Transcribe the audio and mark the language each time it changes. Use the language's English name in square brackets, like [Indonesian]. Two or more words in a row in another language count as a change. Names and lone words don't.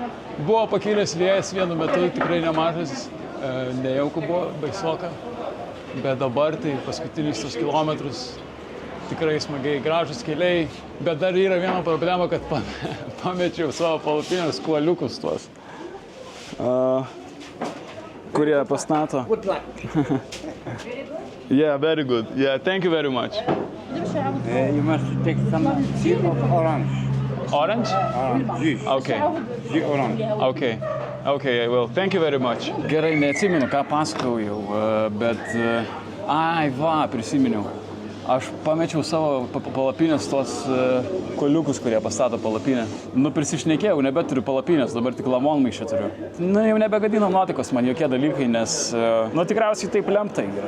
[Lithuanian] Buvo pakilęs vėjas vienu metu, tikrai nemažas, nejauku buvo, baisoka. Bet dabar tai paskutinius tos kilometrus tikrai smagiai, gražus keliai. Bet dar yra viena problema, kad pamečiau savo palapinės kuoliukus tuos. Kurie pastato. [English] Good luck. Yeah, very good. Yeah, thank you very much. You must take some juice of orange. Orange? Juice. Okay. Juice orange. Okay. Okay, I will. Thank you very much. [Lithuanian] Gerai, neatsimenu, ką pasakau jau, bet... Ai, va, prisiminiau. Aš pamečiau savo palapinės tos kuoliukus, kurie pastato palapinę. Nu, prisišnekėjau, nebeturiu palapinės, dabar tik lavonmaišę turiu. Nu, jau nebegadino nuotaikos man jokie dalykai, nes, nu, tikriausiai taip lemta yra.